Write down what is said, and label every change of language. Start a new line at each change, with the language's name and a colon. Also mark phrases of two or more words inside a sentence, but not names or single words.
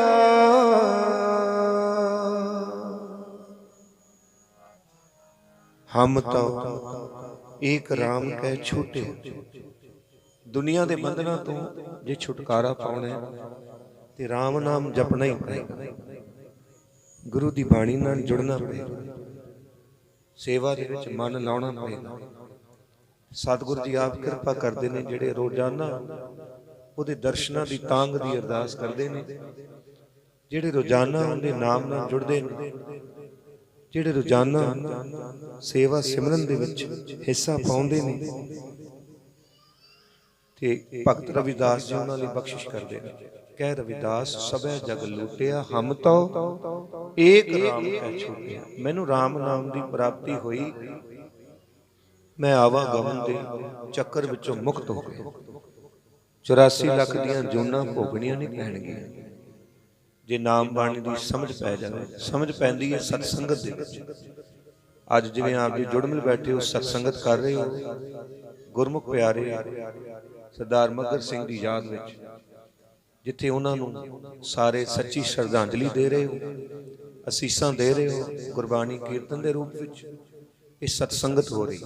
Hindi: हम तो एक राम कह छूटे,
Punjabi: ਦੁਨੀਆ ਕੇ ਬੰਧਨਾਂ ਤੋਂ ਜੇ ਛੁਟਕਾਰਾ ਪਾਉਣਾ ਤਾਂ ਰਾਮ ਨਾਮ ਜਪਣਾ ਹੀ ਪੜੇਗਾ, ਗੁਰੂ ਕੀ ਬਾਣੀ ਨਾਲ ਜੁੜਨਾ ਪੜੇਗਾ, ਸੇਵਾ ਦੇ ਵਿਚ ਮਨ ਲਾਉਣਾ ਪੜੇਗਾ।
Hindi: सतगुरु जी आप कृपा करते हैं,
Punjabi: ਜਿਹੜੇ ਰੋਜ਼ਾਨਾ ਉਹਦੇ ਦਰਸ਼ਨਾਂ ਦੀ ਤਾਂਘ ਦੀ ਅਰਦਾਸ
Hindi: करते हैं,
Punjabi: ਜਿਹੜੇ ਰੋਜ਼ਾਨਾ ਉਹਦੇ ਨਾਮ ਨਾਲ ਜੁੜਦੇ ਨੇ, ਜਿਹੜੇ ਰੋਜ਼ਾਨਾ ਸੇਵਾ ਸਿਮਰਨ ਦੇ ਵਿਚ ਹਿੱਸਾ ਪਾਉਂਦੇ ਨੇ, ਤੇ ਭਗਤ ਰਵਿਦਾਸ ਜੀ ਉਨ੍ਹਾਂ ਲਈ ਬਖ਼ਸ਼ਿਸ਼ ਕਰਦੇ ਨੇ। ਕਹਿ ਰਵਿਦਾਸ ਸਬੇ ਜਗ ਲੂਟਿਆ, ਹਮ ਤੋ ਏਕ ਰਾਮ ਕਹਿ ਛੂਟਿਆ। ਮੈਨੂੰ ਰਾਮ ਨਾਮ ਦੀ ਪ੍ਰਾਪਤੀ ਹੋਈ, ਮੈਂ ਆਵਾਗਮਨ ਦੇ ਚੱਕਰ ਵਿਚੋਂ ਮੁਕਤ ਹੋ ਗਿਆ। 84 ਲੱਖ ਦੀਆਂ ਜੂਨਾਂ ਭੋਗਣੀਆਂ ਨਹੀਂ ਪੈਣਗੀਆਂ ਜੇ ਨਾਮ ਬਾਣੀ ਦੀ ਸਮਝ ਪੈ ਜਾਏ। ਸਮਝ ਪੈਂਦੀ ਹੈ ਸਤਸੰਗਤ ਦੇ ਵਿਚ। ਅੱਜ ਜਿਵੇਂ ਆਪ ਜੀ ਜੁੜ ਮਿਲ ਬੈਠੇ ਹੋ, ਸਤਸੰਗਤ ਕਰ ਰਹੇ ਹੋ, ਗੁਰਮੁਖ ਪਿਆਰੇ ਸਰਦਾਰ ਮਗਰ ਸਿੰਘ ਦੀ ਯਾਦ ਵਿਚ ਜਿੱਥੇ ਉਨ੍ਹਾਂ ਨੂੰ ਸਾਰੇ ਸੱਚੀ ਸ਼ਰਧਾਂਜਲੀ ਦੇ ਰਹੇ ਹੋ, ਅਸੀਸਾਂ ਦੇ ਰਹੇ ਹੋ, ਗੁਰਬਾਣੀ ਕੀਰਤਨ ਦੇ ਰੂਪ ਵਿਚ ਯੇ ਸਤਸੰਗਤ ਹੋ ਰਹੀ।